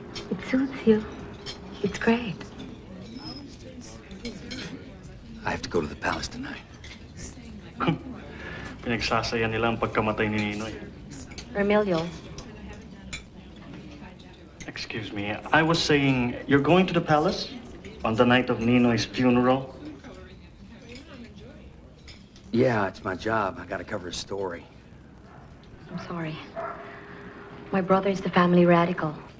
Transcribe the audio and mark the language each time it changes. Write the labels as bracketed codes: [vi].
[en] It suits you. It's great. I have to go to the palace tonight. [tl] Pinagsasaya nila ang pagkamatay ni Ninoy. [en] Emilio. Excuse me, I was saying, you're going to the palace on the night of Ninoy's funeral? Yeah, it's my job. I gotta cover a story. I'm sorry. My brother is the family radical.